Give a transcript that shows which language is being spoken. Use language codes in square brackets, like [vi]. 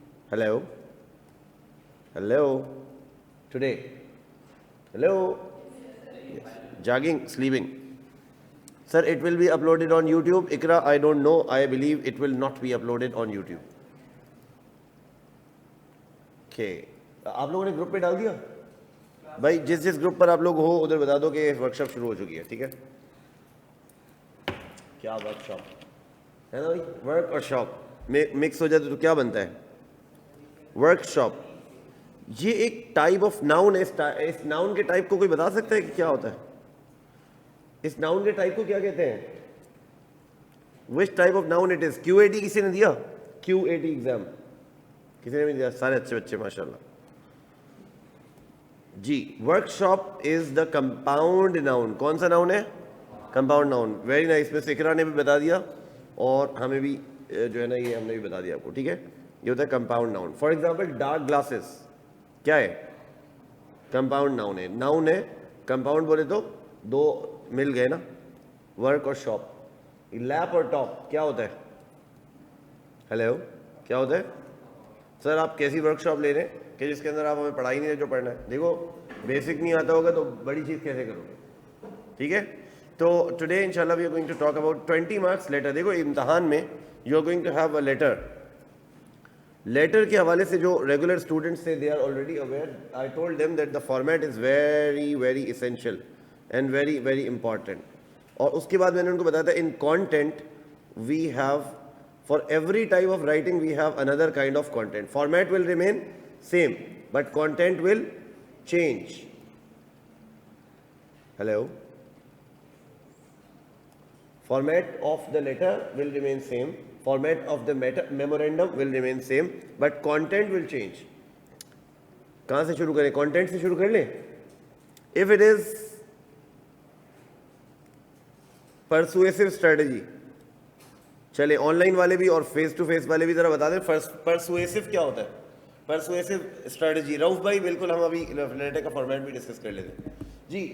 [en] Hello? Hello? Today? Hello? Yes. Jogging, sleeping. Sir, it will be uploaded on YouTube. Ikra, I don't know. I believe it will not be uploaded on YouTube. [ur] آپ لوگوں نے group پہ ڈال دیا بھائی جس group پر آپ لوگ ہو ادھر بتا دو کہ ورک شاپ شروع ہو چکی ہے. ٹھیک ہے کیا ورک شاپ ہے نا بھائی, ورک اور شاپ مکس ہو جاتے تو کیا بنتا ہے ورک شاپ. یہ ایک ٹائپ آف ناؤن ہے. اس ناؤن کے ٹائپ کو کوئی بتا سکتا ہے کہ کیا ہوتا ہے؟ اس ناؤن کے ٹائپ کو کیا کہتے ہیں؟ [en] Which type of noun it is? [ur] QAT کسی نے دیا؟ QAT ایگزام کسی نے بھی دیا؟ سارے اچھے بچے ماشاء اللہ جی. [en] Workshop is the compound noun. [ur] کون سا ناؤن ہے؟ Compound noun. Very nice. مس اقرا نے بھی بتا دیا اور ہمیں بھی جو ہے نا یہ ہم نے بھی بتا دیا آپ کو. ٹھیک ہے, یہ ہوتا ہے compound noun. [en] for example dark glasses [ur] کیا ہے؟ کمپاؤنڈ ناؤن ہے. ناؤن ہے, کمپاؤنڈ بولے تو دو مل گئے نا, ورک اور شاپ. لیپ اور ٹاپ کیا ہوتا ہے؟ ہیلو, کیا ہوتا ہے؟ سر آپ کیسی ورک شاپ لے رہے ہیں کہ جس کے اندر آپ ہمیں پڑھائی نہیں ہے جو پڑھنا ہے؟ دیکھو بیسک نہیں آتا ہوگا تو بڑی چیز کیسے کرو گے؟ ٹھیک ہے, تو ٹوڈے انشاءاللہ [en] We are going to talk about 20 marks letter. [ur] دیکھو امتحان میں [en] You are going to have a letter. [ur] Letter کے حوالے سے جو ریگولر اسٹوڈنٹس تھے [en] They are already aware. I told them that the format is very very essential and very very important. [ur] اور اس کے بعد میں نے ان کو بتایا تھا [en] In content we have for every type of writing we have another kind of content. Format will remain same but content will change. Hello? Format of the letter will remain same, format of the memorandum will remain same but content will change. [ur] کہاں سے شروع کریں؟ content سے شروع کر لیں. [en] If it is persuasive strategy, [ur] چلے on line والے بھی اور فیس ٹو فیس والے بھی ذرا بتا دیں پرسویسو کیا ہوتا ہے. پرسویسو اسٹریٹجی رؤف بھائی بالکل ہم ابھی لیٹر کا فارمیٹ بھی ڈسکس کر لیتے ہیں جی.